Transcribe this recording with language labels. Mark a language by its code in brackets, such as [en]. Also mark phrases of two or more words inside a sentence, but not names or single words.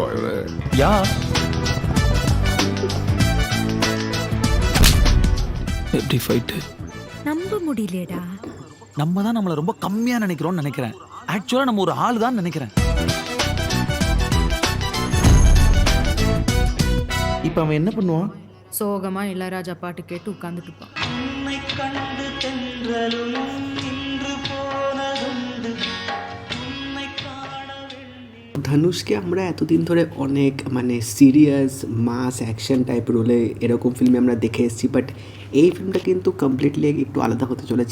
[ta] யா எப்படி ஃபைட்டு? நம்ப முடியலடா. நம்ம தான் நம்மள ரொம்ப கம்மியா நினைக்கிறோம்னு நினைக்கிறேன். ஆக்சுவலா நம்ம ஒரு ஆள் தான் நினைக்கிறேன். இப்போ அவன் என்ன பண்ணுவான்? சோகமா இளையராஜா பாட்டு கேட்டு உட்கார்ந்துட்டு இருப்பான். [bn] ধনুষকে আমরা এতদিন ধরে অনেক সিরিয়াস মাস অ্যাকশন টাইপ রোলে এরকম ফিল্মে আমরা দেখে এসেছি, বাট এই ফিল্মটা কিন্তু কমপ্লিটলি একটু আলাদা হতে চলেছে।